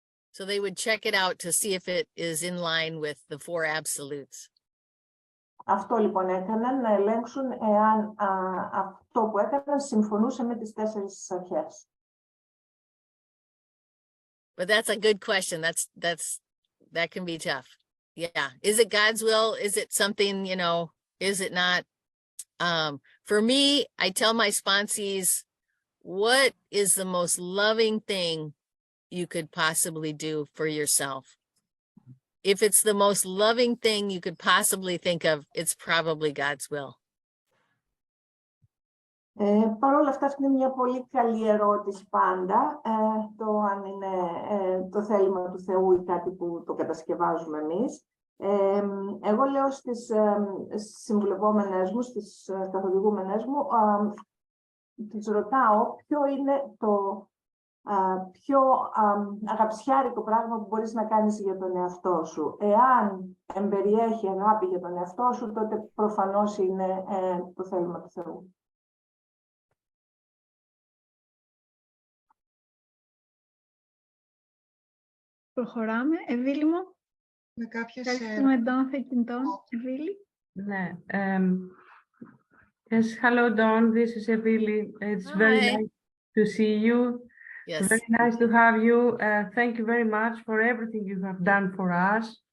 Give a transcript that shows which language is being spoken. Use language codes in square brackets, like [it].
[en] So they would check it out to see if it is in line with the four absolutes. [el] Αυτό λοιπόν έκαναν, να ελέγξουν εάν αυτό που έκαναν συμφωνούσε με τις 4 αρχές. [en] But that's a good question. That can be tough. Yeah. Is it God's will? Is it something, is it not? For me, I tell my sponsees, what is the most loving thing you could possibly do for yourself? If it's the most loving thing you could possibly think of, it's probably God's will. [el] Παρ' όλα αυτά, αυτή είναι μια πολύ καλή ερώτηση πάντα, το αν είναι το θέλημα του Θεού ή κάτι που το κατασκευάζουμε εμείς. Εγώ λέω στις συμβουλευόμενες μου, στις καθοδηγούμενες μου, τις ρωτάω ποιο είναι το πιο αγαπησιάρικο πράγμα που μπορείς να κάνεις για τον εαυτό σου. Εάν εμπεριέχει αγάπη για τον εαυτό σου, τότε προφανώς είναι το θέλημα του Θεού. Προχωράμε. Εβίλη μου. Με κάποιες Ευχαριστούμε Dawn Θεκιντών. Εβίλη. Ναι. [en] Yes, hello Dawn, this is Evili. It's very Hi. nice to see you. Yes. Very nice to have you. Thank you very much for everything you have done for us.